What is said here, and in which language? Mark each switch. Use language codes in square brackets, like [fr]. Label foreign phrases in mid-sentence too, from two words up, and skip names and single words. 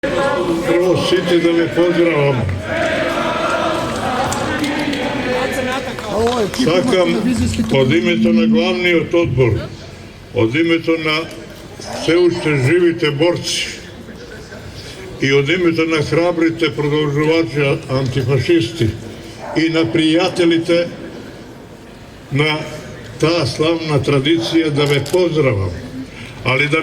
[mk] Прво сити да ме поздравам. Sakam od imето на главниот одбор, од името на се уште живите борци и од името на храбрите продолжувачи антифашисти и на пријателите на таа славна традиција да ве поздравам, али да